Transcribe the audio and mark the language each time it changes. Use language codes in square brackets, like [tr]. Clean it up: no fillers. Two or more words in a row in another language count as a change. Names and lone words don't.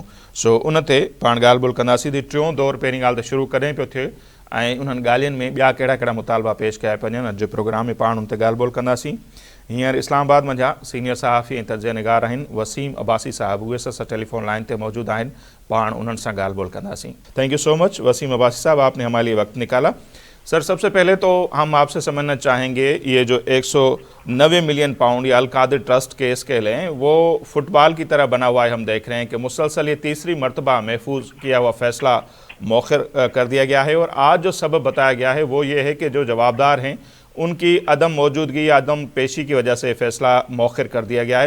[sd] सो उन ते पाण ॻाल्हि ॿोल कंदासीं त टियों दौरु पहिरीं ॻाल्हि त शुरू कॾहिं पियो थिए ऐं उन्हनि ॻाल्हियुनि में ॿिया कहिड़ा कहिड़ा मुतालबा पेश कया पिया वञनि। अॼु जे प्रोग्राम में पाण उन ते ॻाल्हि ॿोल कंदासीं। हींअर इस्लामाबाद मंझां सीनियर सहाफ़ी ऐं तजिया निगार आहिनि वसीम अब्बासी साहब, उहे असां [en] telephone line [sd] ते मौजूदु आहिनि, पाण उन्हनि सां ॻाल्हि ॿोल कंदासीं। [en] thank you so much [ur] وسیم عباسی صاحب، آپ نے ہمارے لیے وقت نکالا. سر، سب سے پہلے تو ہم آپ سے سمجھنا چاہیں گے یہ جو 190 [en] million pound [ur] یا القادر ٹرسٹ کیس کے لیں، وہ فٹبال کی طرح بنا ہوا ہے. ہم دیکھ رہے ہیں کہ مسلسل یہ تیسری مرتبہ محفوظ کیا ہوا فیصلہ مؤخر کر دیا گیا ہے اور آج جو سبب بتایا گیا ہے وہ یہ ہے کہ جو جوابدار ہیں ان کی عدم موجودگی یا عدم پیشی کی وجہ سے فیصلہ مؤخر کر دیا گیا ہے.